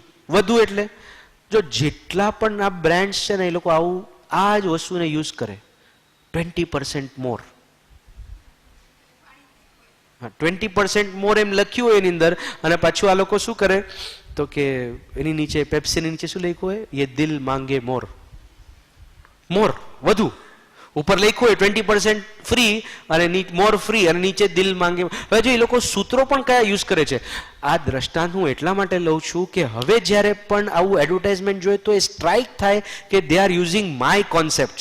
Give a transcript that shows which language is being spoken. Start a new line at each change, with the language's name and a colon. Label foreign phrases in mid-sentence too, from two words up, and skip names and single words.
Gujarati: વધુ એટલે જો જેટલા પણ આ બ્રાન્ડ્સ છે ને એ લોકો આવું આ જ વસ્તુને યુઝ કરે, 20% મોર, 20% મોર એમ લખ્યું હોય એની અંદર, અને પાછું આ લોકો શું કરે તો કે એની નીચે પેપ્સીની નીચે શું લખ્યું હોય?
Hindi: ये दिल मांगे मोर.
Gujarati: મોર વધુ ઉપર લખ્યું હોય 20% ફ્રી અને
English: more free
Gujarati: અને નીચે
Hindi: दिल मांगे.
Gujarati: હવે જો એ લોકો સૂત્રો પણ કયા યુઝ કરે છે. આ દ્રષ્ટાંત હું એટલા માટે લઉં છું કે હવે જ્યારે પણ આવું એડવર્ટાઇઝમેન્ટ જોઈએ તો એ સ્ટ્રાઇક થાય કે
English: they are using my concepts.